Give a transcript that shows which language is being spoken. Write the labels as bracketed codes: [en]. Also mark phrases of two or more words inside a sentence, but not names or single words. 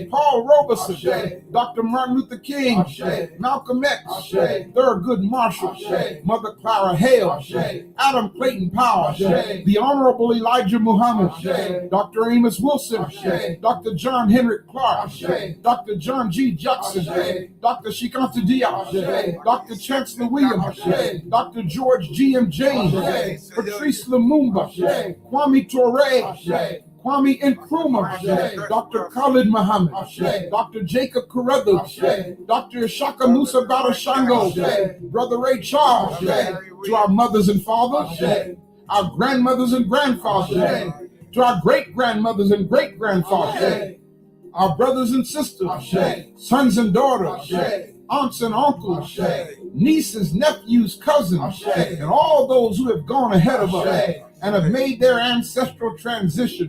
[en] Paul Robeson, Ashe. Dr. Martin Luther King, Ashe. Malcolm X, Ashe. Thurgood Marshall, Ashe. Mother Clara Hale, Ashe. Adam Clayton Powell, Ashe. the Honorable Elijah Muhammad, Ashe. Dr. Amos Wilson, Ashe. Dr. John Henrik Clark, Ashe. Dr. John G. Jackson, Dr. Shikanta Diaz, Dr. Chancellor Williams, Dr. George G.M. James, Patrice Lumumba, Kwame Ture, Kwame Nkrumah, Dr. Khalid Muhammad, Dr. Jacob Carruthers, Dr. Shaka Musa Shango, Brother Ray Charles, to our mothers and fathers, our grandmothers and grandfathers, to our great-grandmothers and great-grandfathers, our brothers and sisters, sons and daughters, aunts and uncles, nieces, nephews, cousins, and all those who have gone ahead of us and have made their ancestral transition.